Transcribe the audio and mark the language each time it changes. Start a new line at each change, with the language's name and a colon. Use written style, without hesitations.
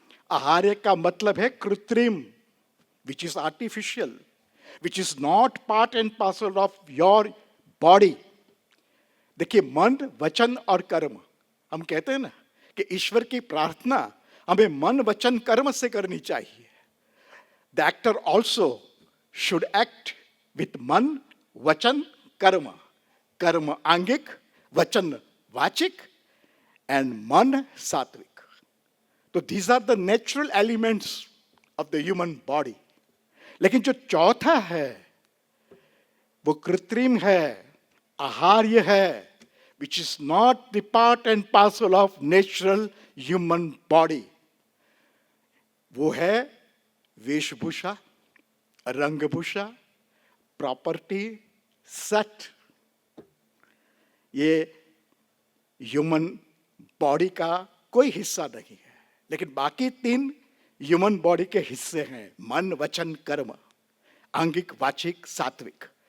Hindi: आहार्य का मतलब है कृत्रिम,
English: Which is artificial, which is not part and parcel of your body.
Hindi: देखिए, मन, वचन और कर्म, हम कहते हैं ना कि ईश्वर की प्रार्थना हमें मन वचन कर्म से करनी चाहिए.
English: The actor also should act with मन वचन कर्म.
Hindi: कर्म आंगिक, वचन वाचिक and मन सात्विक.
English: तो these are the natural elements of the human body.
Hindi: लेकिन जो चौथा है वो कृत्रिम है, आहार्य है,
English: which is not the part and parcel of natural human body.
Hindi: वो है वेशभूषा, रंगभूषा, प्रॉपर्टी, सेट. ये ह्यूमन बॉडी का कोई हिस्सा नहीं है. लेकिन बाकी तीन ह्यूमन बॉडी के हिस्से हैं, मन वचन कर्म, आंगिक वाचिक सात्विक.